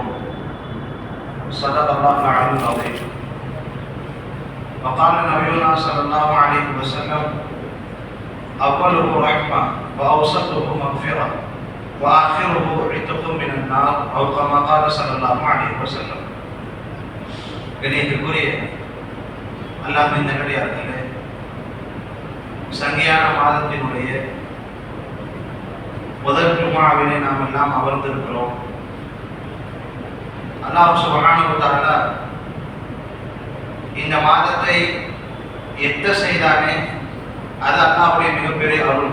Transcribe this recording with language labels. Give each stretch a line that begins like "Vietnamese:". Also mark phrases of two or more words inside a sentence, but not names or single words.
Arabic: صدق الله العلي العظيم. وقال نبينا صلى الله عليه وسلم: أوله رحمة وأوسطه مغفرة وآخره عتق من النار أو كما قال صلى الله عليه وسلم.
Tamil: கணியத்திற்குரிய அல்லாஹ்வின் நல்லடியார்களே, சங்கியான மாதத்தினுடைய முதல் ஜும்ஆவிலே நாம் எல்லாம் அமர்ந்திருக்கிறோம்.
Arabic: الله سبحانه و تعالى
Tamil: இந்த மாதத்தை எத்த செய்தானே அது அல்லாஹ்வுடைய மிகப்பெரிய அருள்.